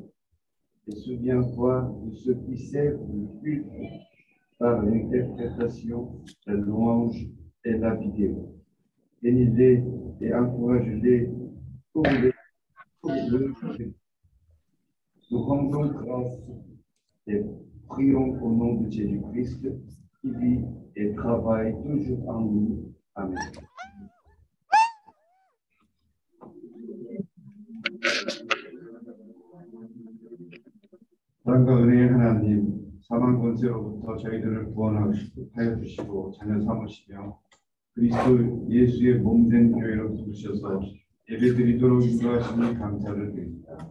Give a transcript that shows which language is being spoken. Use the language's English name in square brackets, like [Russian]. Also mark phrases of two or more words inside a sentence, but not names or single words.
[French] Et souviens-toi de ceux qui servent le culte par l'interprétation, la louange et la vidéo. Bénis-les et encourage-les pour le. Nous rendons grâce et prions au nom de Jésus-Christ qui vit et travaille toujours en nous. Amen. [Korean] 사랑과 은혜의 하나님, 사망 권세로부터 저희들을 구원하여 주시고 자녀 삼으시며 그리스도 예수의 몸된 교회로 부르셔서 예배드리도록 인도하시니 감사를 드립니다.